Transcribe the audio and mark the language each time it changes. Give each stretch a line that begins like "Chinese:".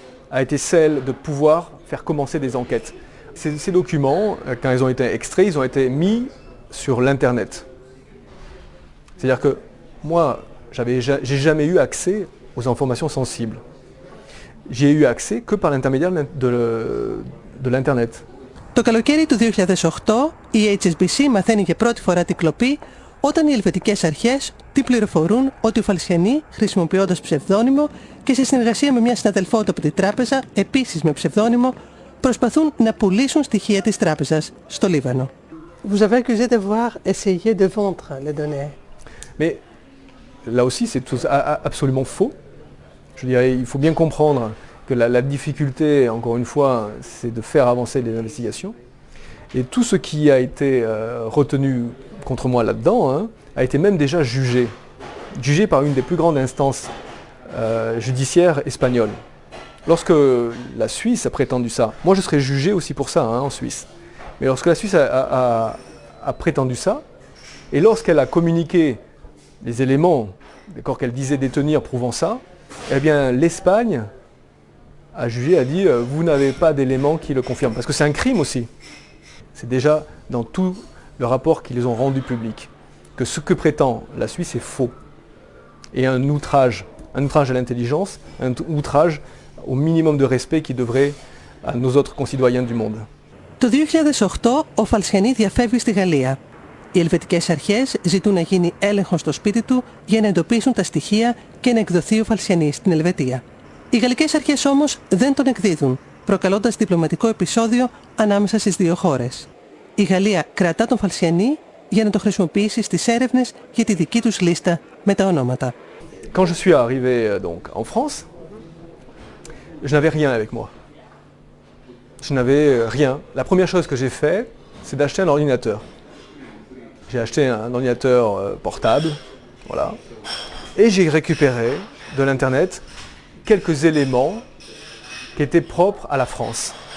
French: a été celle de pouvoir faire commencer des enquêtes. Ces documents, quand ils ont été extraits, ils ont été mis sur l'Internet. C'est-à-dire que moi, j'ai jamais eu accès aux informations sensibles. J'y ai eu accès que par l'intermédiaire de l'Internet.
Greek: Το καλοκαίρι του 2008 η HSBC μαθαίνει για πρώτη φορά την κλοπή όταν οι ελβετικές αρχές την πληροφορούν ότι ο Φαλσιανί, χρησιμοποιώντας ψευδόνυμο και σε συνεργασία με μια συναδελφό του από την τράπεζα, επίσης με ψευδόνυμο, προσπαθούν να πουλήσουν στοιχεία της τράπεζας στο Λίβανο.
French: Vous avez accusé d'avoir essayé de vendre les données. Mais là aussi, c'est absolument faux. Je dirais, il faut bien comprendre que la difficulté, encore une fois, c'est de faire avancer les investigations. Et tout ce qui a été retenu contre moi là-dedans a été même déjà jugé par une des plus grandes instances judiciaires espagnoles. Lorsque la Suisse a prétendu ça, moi je serais jugé aussi pour ça en Suisse, mais lorsque la Suisse a prétendu ça, et lorsqu'elle a communiqué les éléments qu'elle disait détenir prouvant ça, eh bien l'Espagne a jugé, a dit vous n'avez pas d'éléments qui le confirment. Parce que c'est un crime aussi. C'est déjà dans tout le rapport qu'ils ont rendu public que ce que prétend la Suisse est faux. Et un outrage à l'intelligence, un outrage au minimum de respect qui devrait à nos autres concitoyens du monde.
Greek: Το 2008 ο Φαλσιανί διαφεύγει στη Γαλλία. Οι ελβετικές αρχές ζητούν να γίνει έλεγχος στο σπίτι του για να εντοπίσουν τα στοιχεία και να εκδοθεί ο Φαλσιανί στην Ελβετία. Οι γαλλικές αρχές όμως δεν τον εκδίδουν, προκαλώντας διπλωματικό επεισόδιο ανάμεσα στις δύο χώρες. Η Γαλλία κρατά τον Φαλσιανί για να το χρησιμοποιήσει στις έρευνες για τη δική τους λίστα με τα ονόματα.
French: Quand je suis arrivé donc en France, je n'avais rien avec moi. Je n'avais rien. La première chose que j'ai fait, c'est d'acheter un ordinateur. J'ai acheté un ordinateur portable, voilà, et j'ai récupéré de l'internet quelques éléments qui étaient propres à la France.